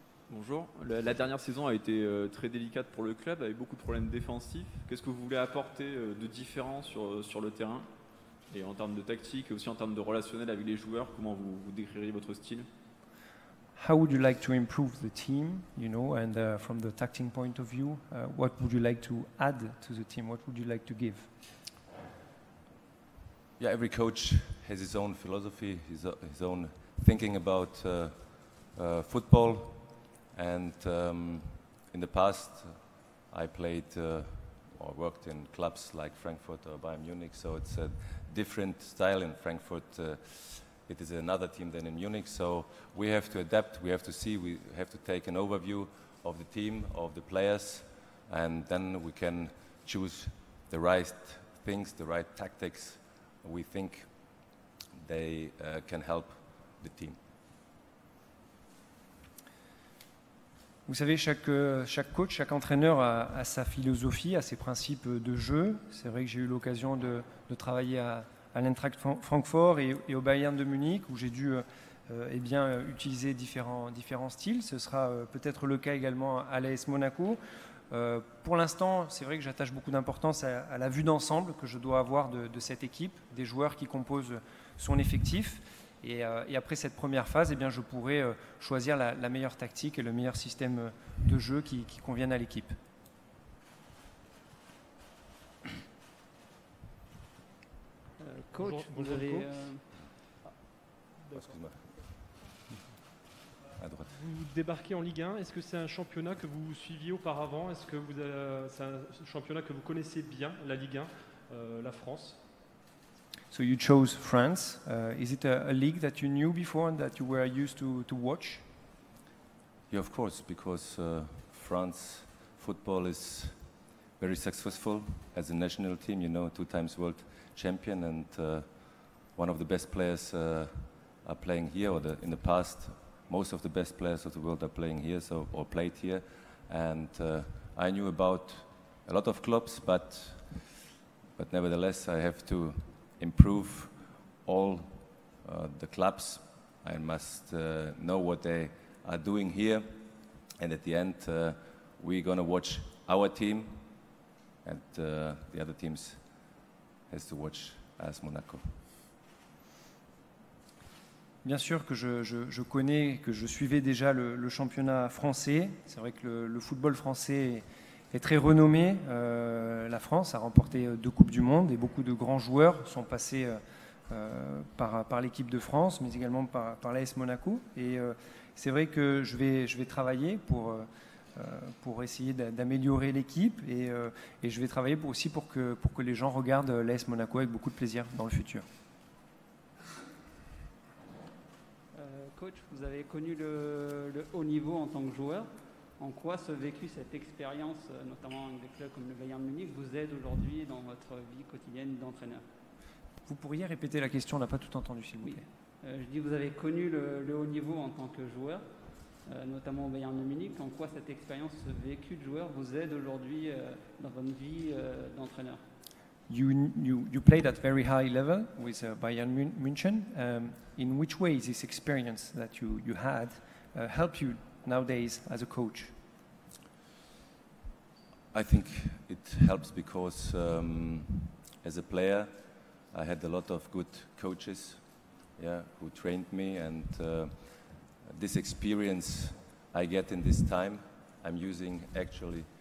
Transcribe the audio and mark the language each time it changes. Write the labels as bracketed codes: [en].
[fr] Bonjour. La dernière saison a été très délicate pour le club, avec beaucoup de problèmes défensifs. Qu'est-ce que vous voulez apporter de différent sur le terrain? Et en termes de tactique et aussi en termes de relationnel avec les joueurs, comment vous décririez votre style? [en] How would you like to improve the team, and from the tactic point of view, what would you like to add to the team? What would you like to give? Yeah, every coach has his own philosophy, his own thinking about football. And in the past, I played or worked in clubs like Frankfurt or Bayern Munich, so it's a different style in Frankfurt. It is another team than in Munich, so we have to adapt, we have to see, we have to take an overview of the team, of the players, and then we can choose the right things, the right tactics we think they can help the team. [fr] Vous savez, chaque coach, chaque entraîneur a sa philosophie, a ses principes de jeu. C'est vrai que j'ai eu l'occasion de travailler à l'Eintracht Francfort et au Bayern de Munich, où j'ai dû utiliser différents styles. Ce sera peut-être le cas également à l'AS Monaco. Pour l'instant, c'est vrai que j'attache beaucoup d'importance à la vue d'ensemble que je dois avoir de cette équipe, des joueurs qui composent son effectif. Et après cette première phase, je pourrai choisir la meilleure tactique et le meilleur système de jeu qui convienne à l'équipe. Coach, vous avez... Excuse-moi. À droite. Vous débarquez en Ligue 1, est-ce que c'est un championnat que vous suiviez auparavant? Est-ce que c'est un championnat que vous connaissez bien, la Ligue 1, la France? [en] So you chose France. Is it a league that you knew before and that you were used to watch? Yeah, of course, because France football is very successful as a national team, 2 times world champion, and one of the best players are playing here, or in the past, most of the best players of the world are playing here, or played here. And I knew about a lot of clubs, but nevertheless, I have to improve all the clubs. I must know what they are doing here, and at the end we're going to watch our team, and the other teams has to watch AS Monaco. [fr] Bien sûr que je connais, que je suivais déjà le championnat français. C'est vrai que le football français est très renommé. La France a remporté 2 Coupes du Monde et beaucoup de grands joueurs sont passés par l'équipe de France, mais également par l'AS Monaco. Et c'est vrai que je vais travailler pour essayer d'améliorer l'équipe et je vais travailler aussi pour que les gens regardent l'AS Monaco avec beaucoup de plaisir dans le futur. Coach, vous avez connu le haut niveau en tant que joueur. En quoi ce vécu, cette expérience, notamment avec des clubs comme le Bayern de Munich, vous aide aujourd'hui dans votre vie quotidienne d'entraîneur? Vous pourriez répéter la question, on n'a pas tout entendu, s'il vous plaît. Je dis, vous avez connu le haut niveau en tant que joueur, notamment au Bayern de Munich. En quoi cette expérience, ce vécu de joueur vous aide aujourd'hui dans votre vie d'entraîneur? [en] You played at very high level with Bayern München. In which way this experience that you had helped you nowadays as a coach? I think it helps because as a player I had a lot of good coaches who trained me, and this experience I get in this time I'm using actually